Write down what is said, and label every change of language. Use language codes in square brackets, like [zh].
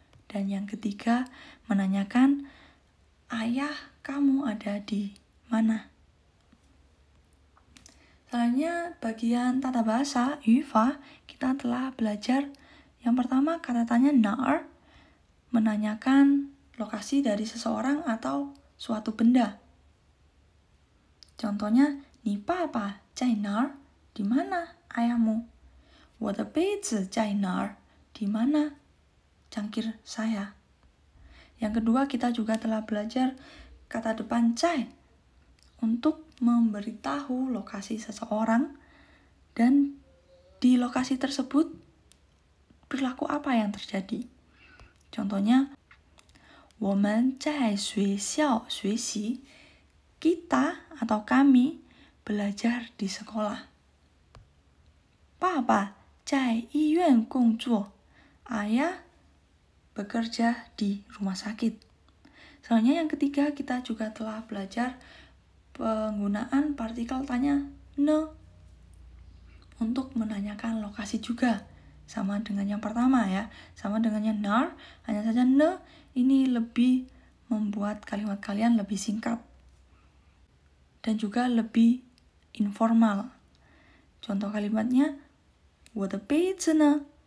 [id] Dan yang ketiga menanyakan ayah kamu ada di mana. Selanjutnya bagian tata bahasa, 语法, kita telah belajar yang pertama kata tanya 哪儿, menanyakan lokasi dari seseorang atau suatu benda. [zh] Contohnya, 你爸爸在哪儿? [id] Di mana ayahmu? [zh] 我的杯子在哪儿? [id] Di mana cangkir saya? Yang kedua, kita juga telah belajar kata depan 在 untuk memberitahu lokasi seseorang dan di lokasi tersebut perilaku apa yang terjadi. [zh] Contohnya, 我们在学校学习. [id] Kita atau kami belajar di sekolah. [zh] 爸爸在医院工作. [id] Ayah bekerja di rumah sakit. Selanjutnya yang ketiga, kita juga telah belajar penggunaan partikel tanya ne untuk menanyakan lokasi juga. Sama dengan yang pertama ya, sama dengan yang nar, hanya saja ne ini lebih membuat kalimat kalian lebih singkat dan juga lebih informal. Contoh kalimatnya, [zh] 我的杯子呢?